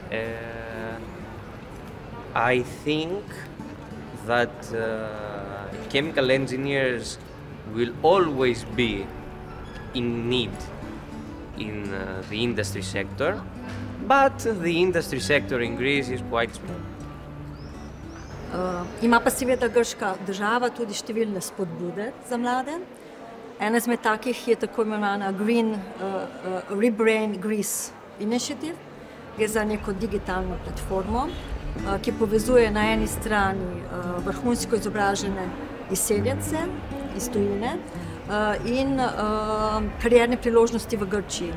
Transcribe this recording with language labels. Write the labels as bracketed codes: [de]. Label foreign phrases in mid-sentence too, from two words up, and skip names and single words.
[en] I think that chemical engineers will always be in need in the industry sector, but the industry sector in Greece is quite small. [sl] Ima pa seveda grška država tudi številne spodbude za mlade. Ena izmed takih je tako imenovana Green Rebrain Greece Initiative. Gre za neko digitalno platformo, ki povezuje na eni strani vrhunsko izobražene izseljence iz tujine in karierne priložnosti v Grčiji.